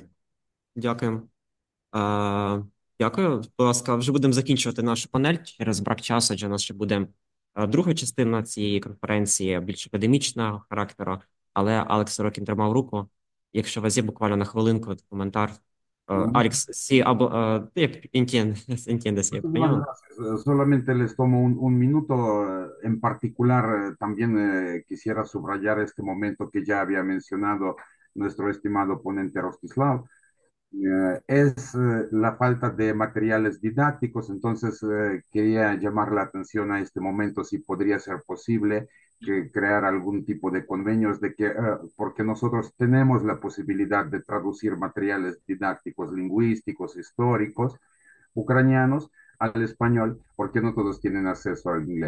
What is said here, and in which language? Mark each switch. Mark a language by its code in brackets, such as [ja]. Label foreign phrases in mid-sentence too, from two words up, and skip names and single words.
[uk] Дякую. Дякую. Будь ласка, вже будемо закінчувати нашу панель через брак часу, адже у нас ще буде друга частина цієї конференції, більш академічного характеру, але Алекс Сорокін тримав руку. Якщо у вас є буквально на хвилинку коментар. [es] Alex, sí, entiendes mi opinión. Solamente les tomo un minuto. En particular, también quisiera subrayar este momento que ya había mencionado nuestro estimado ponente Rostislav. Es la falta de materiales didácticos, entonces quería llamar la atención a este momento si podría ser posible crear algún tipo de convenios de que, porque nosotros tenemos la posibilidad de traducir materiales didácticos, lingüísticos, históricos, ucranianos al español, porque no todos tienen acceso al inglés.